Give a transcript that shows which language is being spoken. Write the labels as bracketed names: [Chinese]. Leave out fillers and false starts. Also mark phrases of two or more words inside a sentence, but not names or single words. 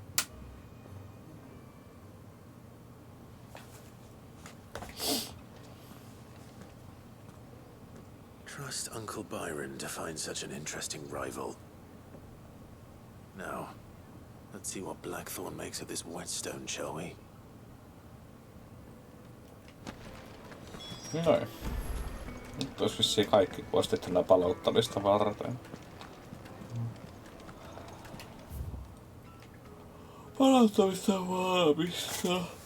[English] Trust Uncle Byron to find such an interesting rival. Now, let's see what Blackthorn makes of this whetstone, shall we? [Finnish] Noin. Nyt olisi vissiin kaikki questit enää palauttamista varten. Palauttamista valmista.